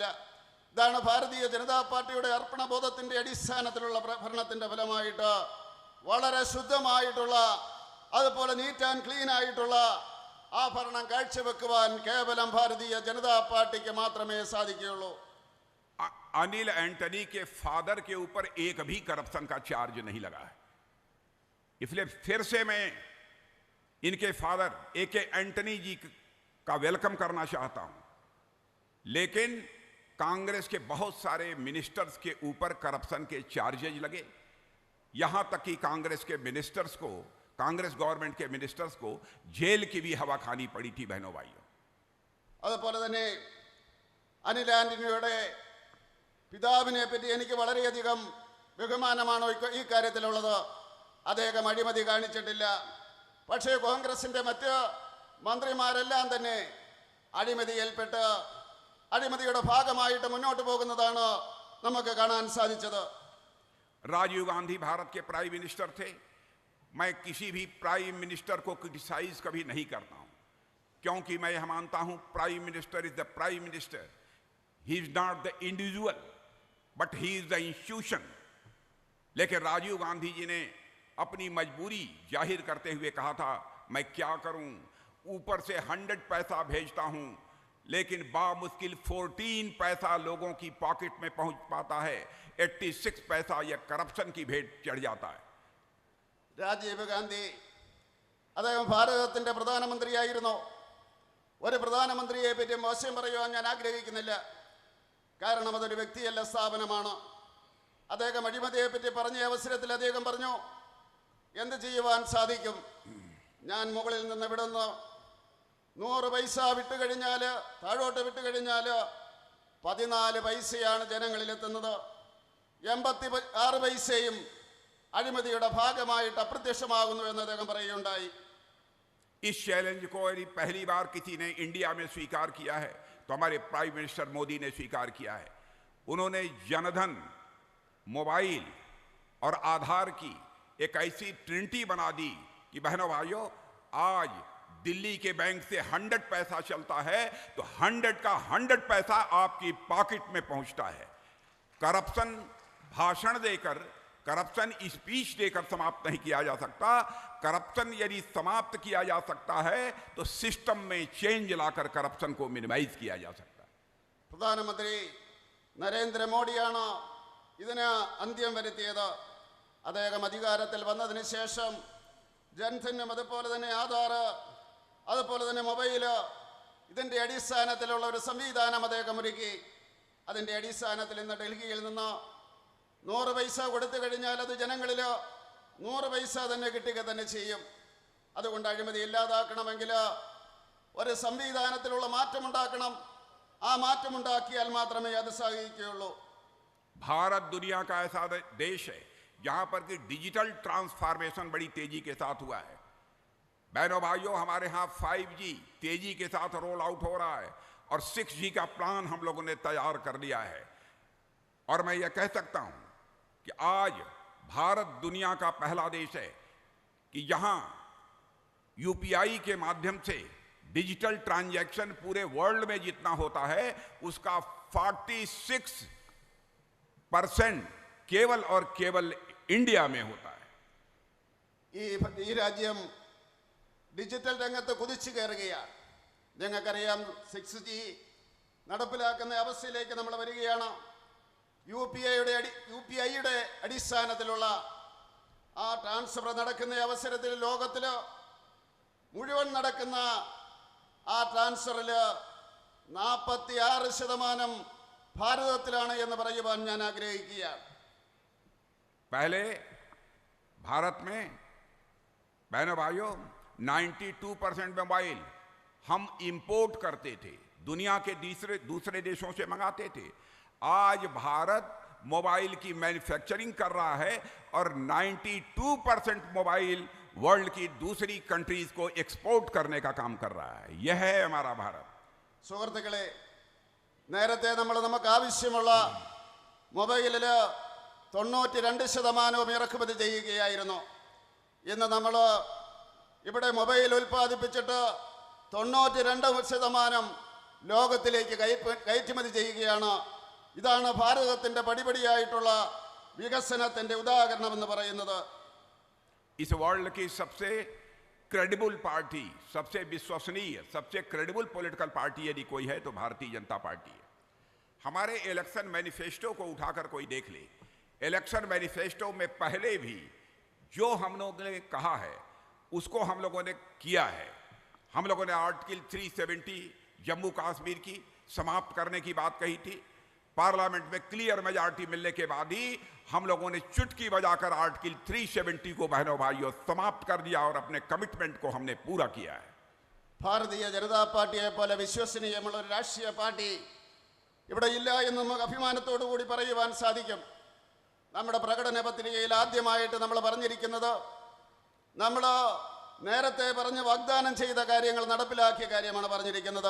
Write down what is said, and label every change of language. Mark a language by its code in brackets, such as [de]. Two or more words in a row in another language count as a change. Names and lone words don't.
[ml] ഇതാണ് ഭാരതീയ ജനതാ പാർട്ടിയുടെ അർപ്പണബോധത്തിൻ്റെ അടിസ്ഥാനത്തിലുള്ള ഭരണത്തിൻ്റെ ഫലമായിട്ട് വളരെ ശുദ്ധമായിട്ടുള്ള, അതുപോലെ [en] neat and clean [ml] ആയിട്ടുള്ള ആ ഭരണം കാഴ്ചവെക്കുവാൻ കേവലം ഭാരതീയ ജനതാ പാർട്ടിക്ക് മാത്രമേ സാധിക്കുകയുള്ളൂ. [hi] अनिल एंटनी के फादर के ऊपर एक भी करप्शन का चार्ज नहीं लगा है। इसलिए फिर से मैं इनके फादर A.K. एंटनी जी का वेलकम करना चाहता हूं। लेकिन कांग्रेस के बहुत सारे मिनिस्टर्स के ऊपर करप्शन के चार्जेज लगे, यहां तक कि कांग्रेस के मिनिस्टर्स को, कांग्रेस गवर्नमेंट के मिनिस्टर्स को जेल की भी हवा खानी पड़ी थी। बहनों भाइयों, [ml] അതുപോലെ തന്നെ അനിൽ ആന്റണിയുടെ പിതാവിനെ പറ്റി എനിക്ക് വളരെയധികം ബഹുമാനമാണ് ഈ കാര്യത്തിലുള്ളത്. അദ്ദേഹം അഴിമതി കാണിച്ചിട്ടില്ല. പക്ഷേ കോൺഗ്രസിൻ്റെ മറ്റ് മന്ത്രിമാരെല്ലാം തന്നെ അഴിമതിയിൽപ്പെട്ട് അഴിമതിയുടെ ഭാഗമായിട്ട് മുന്നോട്ട് പോകുന്നതാണ് നമുക്ക് കാണാൻ സാധിച്ചത്. [hi] राजीव गांधी भारत के [en] prime minister [hi] थे। मैं किसी भी [en] prime minister [hi] को क्रिटिसाइज कभी नहीं करता हूं, क्योंकि मैं यह मानता हूं [en] prime minister is the prime minister. he is not the individual but he is the institution. [hi] लेकिन राजीव गांधी जी ने अपनी मजबूरी जाहिर करते हुए कहा था, मैं क्या करूं, ऊपर से 100 पैसा भेजता हूं लेकिन बामुश्किल 14 पैसा लोगों की पॉकेट में पहुंच पाता है, 86 पैसा यह करप्शन की भेंट चढ़ जाता है। [ml] രാജീവ് ഗാന്ധി അദ്ദേഹം ഭാരതത്തിൻ്റെ പ്രധാനമന്ത്രിയായിരുന്നു. ഒരു പ്രധാനമന്ത്രിയെ പറ്റി മോശം പറയുവാൻ ഞാൻ ആഗ്രഹിക്കുന്നില്ല, കാരണം അതൊരു വ്യക്തിയല്ല, സ്ഥാപനമാണ്. അദ്ദേഹം അഴിമതിയെ പറ്റി പറഞ്ഞ അവസരത്തിൽ അദ്ദേഹം പറഞ്ഞു, എന്ത് ചെയ്യുവാൻ സാധിക്കും, ഞാൻ മുകളിൽ നിന്ന് വിടുന്നു 100 പൈസ വിട്ടുകഴിഞ്ഞാൽ, താഴോട്ട് വിട്ടുകഴിഞ്ഞാൽ 14 പൈസയാണ് ജനങ്ങളിലെത്തുന്നത്. 86 പൈസയും അഴിമതിയുടെ ഭാഗമായിട്ട് അപ്രത്യക്ഷമാകുന്നു എന്ന് അദ്ദേഹം പറയുകയുണ്ടായി. [hi] इस चैलेंज को यदि पहली बार किसी ने इंडिया में स्वीकार किया है तो हमारे [en] prime minister [hi] मोदी ने स्वीकार किया है। उन्होंने जनधन, मोबाइल और आधार की एक ऐसी ट्रिनिटी बना दी कि बहनों भाइयों, आज दिल्ली के बैंक से 100 पैसा चलता है तो 100 का 100 पैसा आपकी पॉकेट में पहुंचता है। करप्शन भाषण देकर, [en] corruption speech [hi] देकर समाप्त नहीं किया जा सकता। करप्शन यदि समाप्त किया जा सकता है तो सिस्टम में चेंज लाकर करप्शन को मिनिमाइज किया जा सकता है। [ml] പ്രധാനമന്ത്രി നരേന്ദ്രമോദിയാണ് ഇതിന് അന്ത്യം വരുത്തിയത്. അദ്ദേഹം അധികാരത്തിൽ വന്നതിന് ശേഷം ജൻധനും അതുപോലെ തന്നെ ആധാർ അതുപോലെ തന്നെ മൊബൈല് ഇതിൻ്റെ അടിസ്ഥാനത്തിലുള്ള ഒരു സംവിധാനം അദ്ദേഹം ഒരുക്കി. അതിൻ്റെ അടിസ്ഥാനത്തിൽ ഇന്ന് ഡൽഹിയിൽ നിന്ന് 100 പൈസ കൊടുത്തു കഴിഞ്ഞാൽ അത് ജനങ്ങളിൽ 100 പൈസ തന്നെ കിട്ടുക തന്നെ ചെയ്യും. അതുകൊണ്ട് അഴിമതി ഇല്ലാതാക്കണമെങ്കിൽ ഒരു സംവിധാനത്തിലുള്ള മാറ്റമുണ്ടാക്കണം. ആ മാറ്റമുണ്ടാക്കിയാൽ മാത്രമേ അത് സാധിക്കുകയുള്ളൂ. [hi] भारत दुनिया का ऐसा देश है जहां पर कि [en] digital transformation [hi] बड़ी तेजी के साथ हुआ है। बहनों भाइयों, हमारे यहाँ 5G तेजी के साथ [en] roll out [hi] हो रहा है और 6G का प्लान हम लोगों ने तैयार कर लिया है। और मैं ये कह सकता हूं कि आज भारत दुनिया का पहला देश है कि जहां यूपीआई के माध्यम से [en] digital transaction [hi] पूरे वर्ल्ड में जितना होता है उसका 46% केवल और केवल इंडिया में होता है। [ml] ഈ രാജ്യം ഡിജിറ്റൽ രംഗത്ത് കുതിച്ചു കയറുകയാണ്. ഞങ്ങൾക്കറിയാം 6G നടപ്പിലാക്കുന്ന അവസ്ഥയിലേക്ക് നമ്മൾ വരികയാണ്. യുപിഐയുടെ അടിസ്ഥാനത്തിലുള്ള ആ ട്രാൻസ്ഫർ നടക്കുന്ന അവസരത്തിൽ ലോകത്തിൽ മുഴുവൻ നടക്കുന്ന ആ ട്രാൻസ്ഫറിൽ 46% ഭാരതത്തിലാണ് എന്ന് പറയുവാൻ ഞാൻ ആഗ്രഹിക്കുകയാണ്. [hi] पहले भारत में बहनों भाइयों 92% मोबाइल हम इंपोर्ट करते थे, दुनिया के दूसरे देशों से मंगाते थे। आज भारत मोबाइल की मैन्युफैक्चरिंग कर रहा है और 92% मोबाइल वर्ल्ड की दूसरी कंट्रीज को एक्सपोर्ट करने का काम कर रहा है। यह है हमारा भारत। [ml] സുഹൃത്തുക്കളെ, നേരത്തെ നമുക്ക് ആവശ്യമുള്ള മൊബൈലിൽ 92% ഇറക്കുമതി ചെയ്യുകയായിരുന്നു. ഇന്ന് നമ്മൾ ഇവിടെ മൊബൈൽ ഉൽപ്പാദിപ്പിച്ചിട്ട് 92% ലോകത്തിലേക്ക് കയറ്റുമതി ചെയ്യുകയാണ്. ഇതാണ് ഭാരതത്തിൻ്റെ പടിപടിയായിട്ടുള്ള വികസനത്തിൻ്റെ ഉദാഹരണമെന്ന് പറയുന്നത്. [hi] इस वर्ल्ड की सबसे [en] credible party, [hi] सबसे विश्वसनीय, सबसे [en] credible political party [hi] यदि कोई है तो भारतीय जनता पार्टी है। हमारे [en] election manifesto [hi] को उठाकर कोई देख ले, [en] election manifesto [hi] में पहले भी जो हम लोगों ने कहा है उसको हम लोगों ने किया है। हम लोगों ने आर्टिकल 370 जम्मू कश्मीर की समाप्त करने की बात कही थी। पार्लियामेंट में [en] clear majority [hi] मिलने के बाद ही हम लोगों ने चुटकी बजाकर आर्टिकल 370 को बहनों भाइयों समाप्त कर दिया और अपने कमिटमेंट को हमने पूरा किया है। [ml] ഭാരതീയ ജനതാ പാർട്ടിയെ പോലെ വിശ്വസനീയമുള്ള ഒരു രാഷ്ട്രീയ പാർട്ടി ഇവിടെ ഇല്ല എന്ന് നമുക്ക് അഭിമാനത്തോടു കൂടി പറയുവാൻ സാധിക്കും. നമ്മുടെ പ്രകടന പത്രികയിൽ ആദ്യമായിട്ട് നമ്മൾ പറഞ്ഞിരിക്കുന്നത്, നമ്മൾ നേരത്തെ പറഞ്ഞ് വാഗ്ദാനം ചെയ്ത കാര്യങ്ങൾ നടപ്പിലാക്കിയ കാര്യമാണ് പറഞ്ഞിരിക്കുന്നത്.